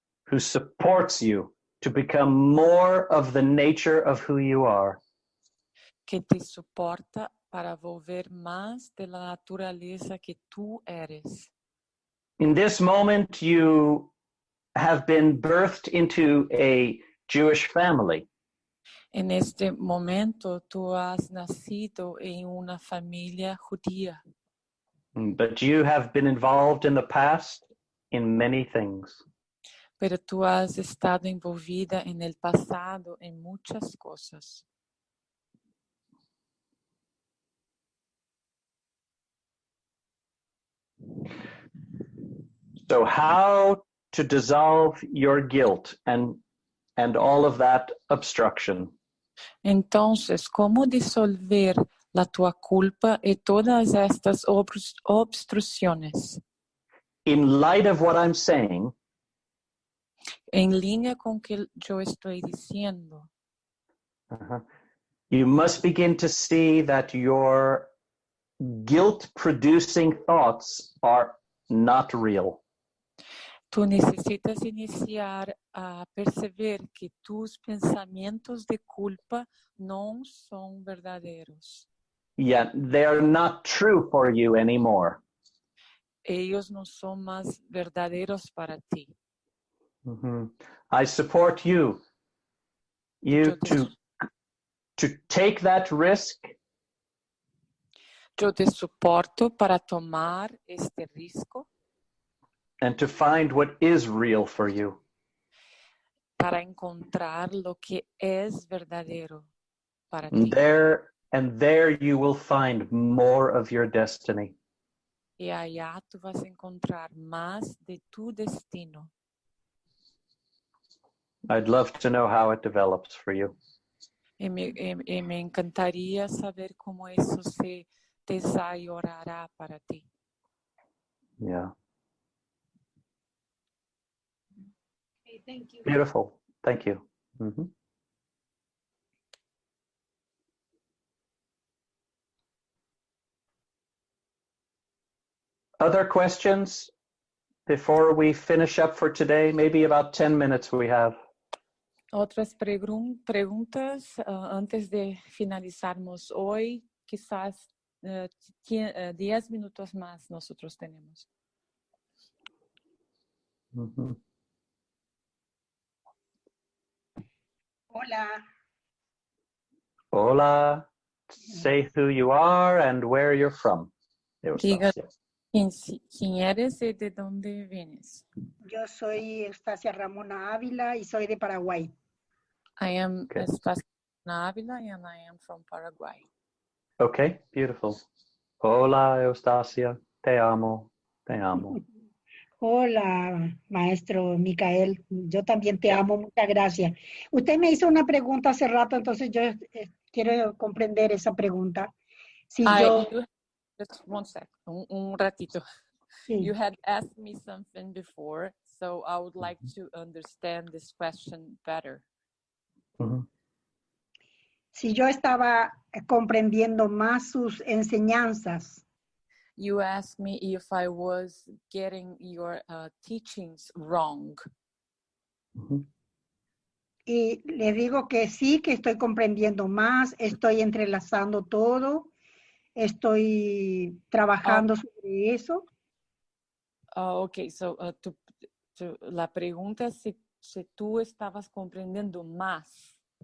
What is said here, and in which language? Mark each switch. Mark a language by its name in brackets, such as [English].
[English] Who supports you to become more of the nature of who you are. [Spanish] Que te soporta para volver más de la naturaleza que tú eres. [English] In this moment, you have been birthed into a Jewish family. [Spanish] En este momento, tú has nacido en una familia judía. [English] But you have been involved in the past in many things. [Spanish] Pero tú has estado envolvida en el pasado en muchas cosas. [English] So how to dissolve your guilt and all of that obstruction? [Spanish] Entonces, ¿cómo disolver la tua culpa y todas estas obstrucciones? [English] In light of what I'm saying, [Spanish] en línea con que yo estoy diciendo, [English] you must begin to see that your guilt-producing thoughts are not real. [Spanish] Tú necesitas iniciar a perceber que tus pensamientos de culpa no son verdaderos. [English] Yeah, they're not true for you anymore. [Spanish] Ellos no son más verdaderos para ti. Mm-hmm. [English] I support you to take that risk. [Spanish] Yo te soporto para tomar este riesgo. [English] And to find what is real for you. [Spanish] Para encontrar lo que es verdadero para ti. [English] And there you will find more of your destiny. [Spanish] Y allá tú vas a encontrar más de tu destino. [English] I'd love to know how it develops for you. Y me encantaría saber cómo eso se desarrollará para ti. Yeah. Okay, thank you. Beautiful. Thank you. Mm-hmm. Other questions before we finish up for today? Maybe about 10 minutes we have. [Spanish] Otras preguntas antes de finalizarmos hoy, quizás 10 minutos más nosotros tenemos. Mm-hmm. Hola. Hola. [English] Say who you are and where you're from. [Spanish] Diga quién eres y de dónde vienes. Yo soy Estacia Ramona Ávila y soy de Paraguay. [English] I am Estacia Ávila and I am from Paraguay. Okay, beautiful. [Spanish] Hola, Eustacia. Te amo. Te amo. Hola, maestro Micael. Yo también te [English] Yeah. [Spanish] amo. Muchas gracias. Usted me hizo una pregunta hace rato, entonces yo quiero comprender esa pregunta. Si yo... [English] Just one sec, [Spanish] un ratito. Sí. [English] You had asked me something before, so I would like to understand this question better. [Spanish] Si yo estaba comprendiendo más sus enseñanzas. [English] You asked me if I was getting your teachings wrong. [Spanish] Y le digo que sí, que estoy comprendiendo más, estoy entrelazando todo, estoy trabajando sobre eso. [English] Okay, so [Spanish] la pregunta es si tú estabas comprendiendo más.